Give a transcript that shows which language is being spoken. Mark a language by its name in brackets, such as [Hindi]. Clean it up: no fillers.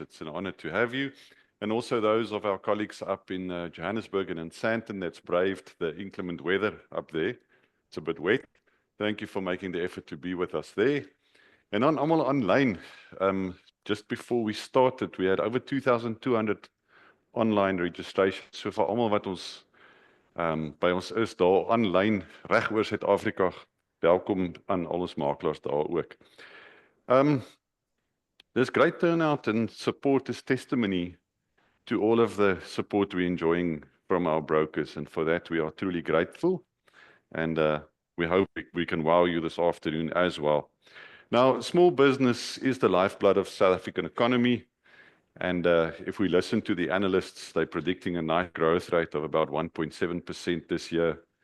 [English] It's an honor to have you. And also those of our colleagues up in Johannesburg and in Santam that's braved the inclement weather up there. It's a bit wet. Thank you for making the effort to be with us there. And almal online, just before we started, we had over 2,200 online registrations. [Afrikaans] So vir almal wat ons by ons is daar aanlyn reg oor Suid-Afrika, welkom aan al ons makelaars daar ook. [English] There's great turnout and support as testimony to all of the support we're enjoying from our brokers, and for that we are truly grateful, and we hope we can wow you this afternoon as well. Now, small business is the lifeblood of South African economy, and if we listen to the analysts, they're predicting a nice growth rate of about 1.7% this year.